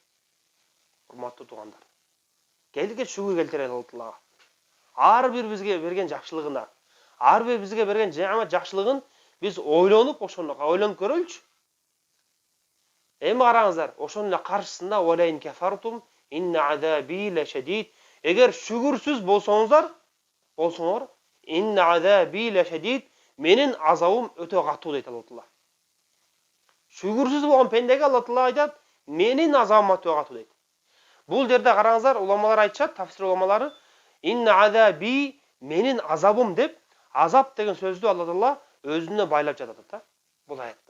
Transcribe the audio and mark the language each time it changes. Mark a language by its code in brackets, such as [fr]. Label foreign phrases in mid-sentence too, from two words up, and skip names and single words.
[ky] Урматтуу туугандар. Келге шүгүр келтирели Аллага. Ар бир бизге берген жакшылыгына, ар бир бизге берген неамат жакшылыгын biz ойлонуп көрөлчү. Эми караңыздар, ошонун эле каршысында [ar] ولئن كفرتم إن عذابي لشديد. [ky] Эгер шүгүрсүз болсоңор, [ar] إن عذابي لشديد, [ky] менин азабым өтө катуу дейт Алла. Шүгүрсүз болгон пендеге Алла айтат, менин азабым өтө катуу дейт. Бул жерде караңыздар, уламалар айтышат, тафсир уламалары, [ar] إن عذابي, [ky] менин азабым деп, азап деген сөздү Алла өзүнө байлап жатат да, бул аятта.